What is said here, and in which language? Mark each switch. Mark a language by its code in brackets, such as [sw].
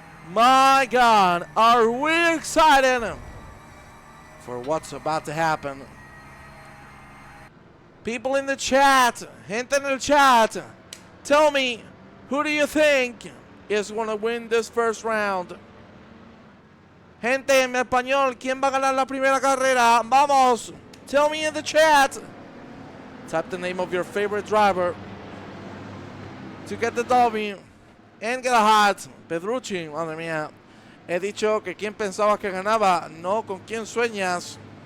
[en] My God, are we excited for what's about to happen? People in the chat, [es] gente en el chat, [en] tell me, who do you think is going to win this first round? [es] Gente en español, ¿quién va a ganar la primera carrera? [en] Vamos, tell me in the chat. Type the name of your favorite driver to get the W. [es] Engelhardt, Pedrucci, madre mía. He dicho que quien pensaba que ganaba, no con quien sueñas.